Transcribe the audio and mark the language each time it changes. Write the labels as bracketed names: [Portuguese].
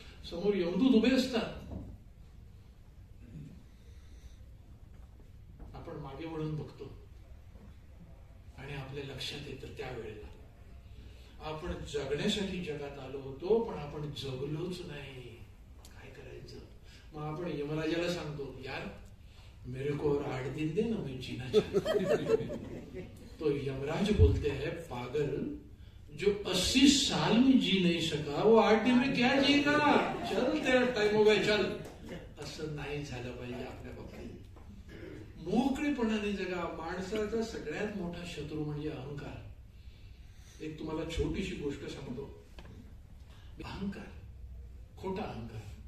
[Marathi] समोर यमदूत उभे असतात. आपण मागे वळून बघतो आणि आपल्या लक्षात येतं त्यावेळेला आपण जगण्यासाठी जगात आलो होतो पण आपण जगलोच नाही. काय करायचं? मग आपण यमराजाला सांगतो, [Hindi] यार मेरे को और 8 दिन दे ना, मैं जीना चाहता. तो यमराज बोलते हैं, पागल, जो 80 साल में जी नहीं सका वो 8 दिन में क्या जिएगा? चल तेरा टाइम हो गया, चल. [Marathi] असं नाही झालं पाहिजे आपल्या बाबतीत. मोकळेपणाने जगा. माणसाचा सगळ्यात मोठा शत्रू म्हणजे अहंकार. एक तुम्हाला छोटीशी गोष्ट सांगतो. अहंकार, खोटा अहंकार.